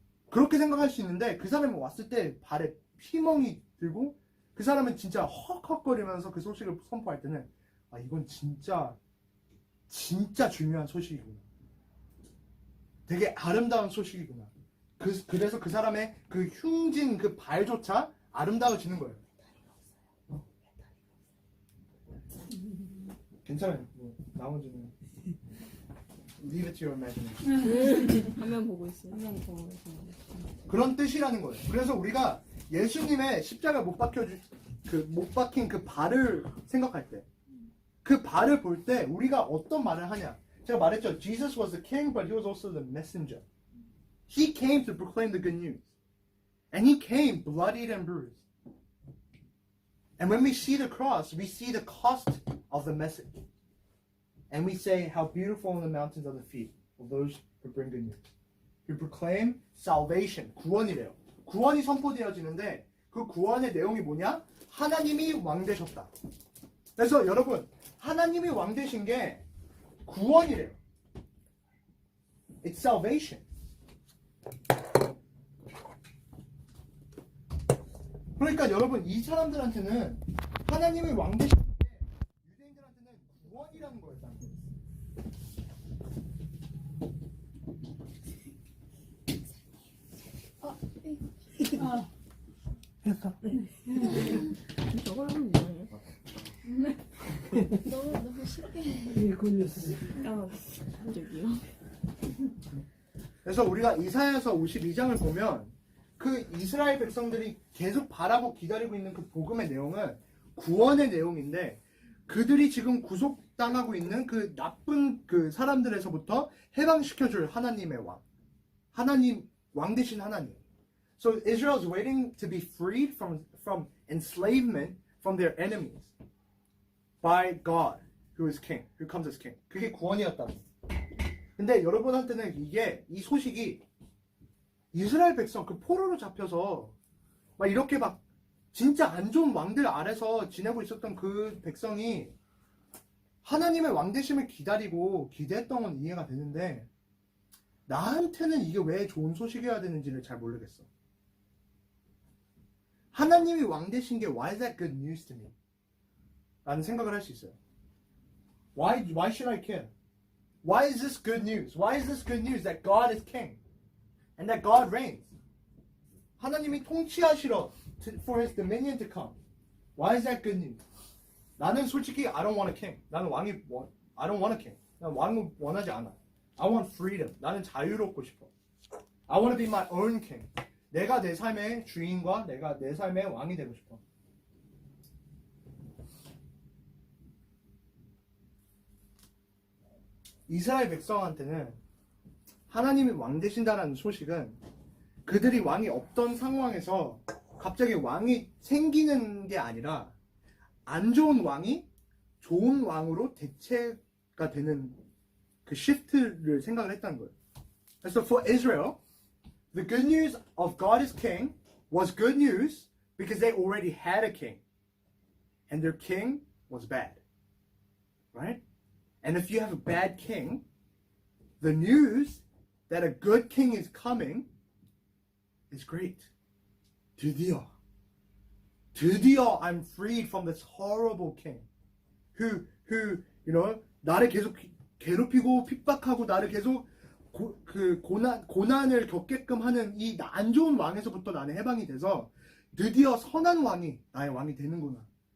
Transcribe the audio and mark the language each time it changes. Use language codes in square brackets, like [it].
[ko] 그렇게 생각할 수 있는데 그 사람이 왔을 때 발에 피멍이 들고 그 사람은 진짜 헉헉거리면서 그 소식을 선포할 때는 이건 진짜 중요한 소식이구나. 되게 아름다운 소식이구나. 그래서 그 사람의 그 흉진 그 발조차 아름다워지는 거예요. 괜찮아요. 나머지는 [en] leave it to your imagination. [ko] 화면 보고 있어요. 화면 보고 있어요. 그런 뜻이라는 거예요. 그래서 우리가 예수님의 십자가 못 박힌 그 발을 생각할 때, 그 발을 볼 때 우리가 어떤 말을 하냐? 제가 말했죠. [en] Jesus was the king, but he was also the messenger. He came to proclaim the good news, and he came bloodied and bruised. And when we see the cross, we see the cost of the message. And we say, how beautiful on the mountains are the feet of those who bring good news. Who proclaim salvation. [ko] 구원이래요. 구원이 선포되어지는데 그 구원의 내용이 뭐냐? 하나님이 왕 되셨다. 그래서 여러분, 하나님이 왕 되신 게 구원이래요. [en] It's salvation. [ko] 그러니까 여러분, 이 사람들한테는 하나님이 왕 되신 게 유대인들한테는 구원이라는 거예요. 저걸 하면 이상해. 너무 쉽게. 저기요. 그래서 우리가 이사야서 52장을 보면 그 이스라엘 백성들이 계속 바라고 기다리고 있는 그 복음의 내용은 구원의 내용인데 그들이 지금 구속당하고 있는 그 나쁜 그 사람들에서부터 해방시켜줄 하나님의 왕. 하나님, 왕 되신 하나님. [en] So Israel is waiting to be freed from enslavement from their enemies by God, who is king, who comes as king. [ko] 그게 구원이었다고. 근데 여러분한테는 이 소식이 이스라엘 백성 그 포로로 잡혀서 막 이렇게 막 진짜 안 좋은 왕들 아래서 지내고 있었던 그 백성이 하나님의 왕 되심을 기다리고 기대했던 건 이해가 되는데 나한테는 이게 왜 좋은 소식이어야 되는지를 잘 모르겠어. 하나님이 왕 되신 게 [en] why is that good news to me? [ko] 라는 생각을 할 수 있어요. [en] Why should I care? Why is this good news? Why is this good news that God is king and that God reigns? [ko] 하나님이 통치하시러 [en] for his dominion to come. Why is that good news? [ko] 나는 솔직히 [en] I don't want a king. [ko] 나는 [en] I don't want a king. [ko] 난 왕을 원하지 않아. [en] I want freedom. [ko] 나는 자유롭고 싶어. [en] I want to be my own king. [ko] 내가 내 삶의 주인과 내가 내 삶의 왕이 되고 싶어. 이스라엘 백성한테는 하나님이 왕 되신다라는 소식은 그들이 왕이 없던 상황에서 갑자기 왕이 생기는 게 아니라 안 좋은 왕이 좋은 왕으로 대체가 되는 그 시프트를 생각을 했다는 거예요. 그래서 [en] for Israel, the good news of God is king was good news because they already had a king. And their king was bad. Right? And if you have a bad king, the news that a good king is coming is great. [ko] 드디어 [en] I'm freed from this horrible king who [ko] 나를 계속 괴롭히고 핍박하고 나를 계속 고난을 겪게끔 하는 이 안 좋은 왕에서부터 나는 해방이 돼서 드디어 선한 왕이 나의 왕이 되는구나.